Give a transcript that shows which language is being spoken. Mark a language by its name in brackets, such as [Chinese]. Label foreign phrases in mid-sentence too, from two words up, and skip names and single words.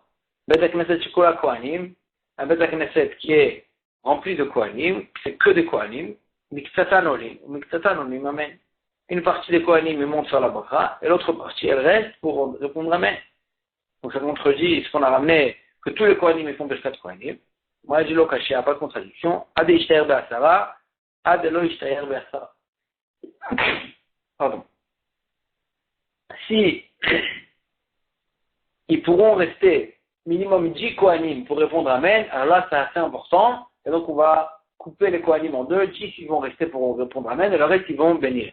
[Hebrew] בית הכנסת שכולה כהנים, [French] un [Hebrew] בית הכנסת [French] qui est rempli de Kohanim, c'est que des Kohanim, [Hebrew] מקצתן עולים, אמן. [French] Une partie des Kohanim monte sur la bracha et l'autre partie elle reste pour répondre amen. Donc ça contredit ce qu'on a ramené, que tous les Kohanim font [Hebrew] ברכת כהנים. [French] Moi je dis l'okashi, il n'y a pas de contradiction. [Aramaic] הא דאשתייר בעשרה, הא דלא אשתייר בעשרה. [French] Pardon. Si ils pourront rester minimum 10 Kohanim pour répondre Amen, alors là c'est assez important. Et donc on va couper les Kohanim en deux, 10 ils vont rester pour répondre Amen, et le reste ils vont bénir.